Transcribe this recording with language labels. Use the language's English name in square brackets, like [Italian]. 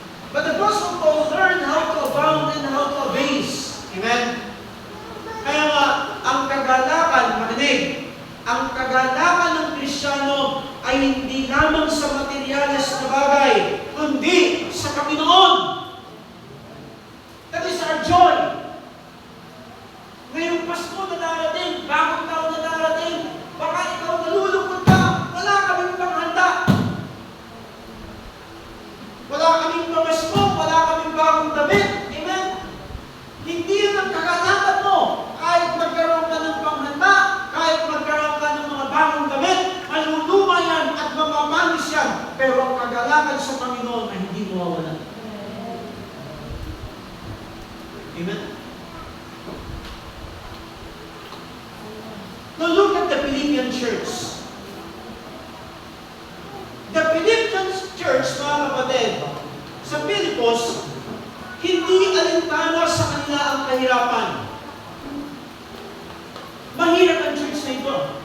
[English] But the Apostle Paul learned how to abound and how to abase. Amen? [Filipino] Kaya nga, ang kagalakan, makinig, ang kagalakan ng Kristiyano ay hindi lamang sa materyales na bagay, kundi sa Panginoon. [English] That is our joy. [Filipino] Ngayong Pasko na darating, bagong taon na darating, baka ikaw nalulungkot ka, wala kaming panghanda. Wala kaming pamasko, wala kaming bagong damit. Amen? Hindi yun ang kagalakan mo. Kahit magkaroon ka ng panghanda, kahit magkaroon ka ng mga bagong damit, maluluma yan at mamamanis yan. Pero ang kagalakan sa Panginoon ay hindi mawawala. Amen? [English] Now look at the Philippian church. The Philippian church, [Filipino] mga kapatid, sa Pilipos, hindi alintana sa kanila ang kahirapan. Mahirap ang church na ito.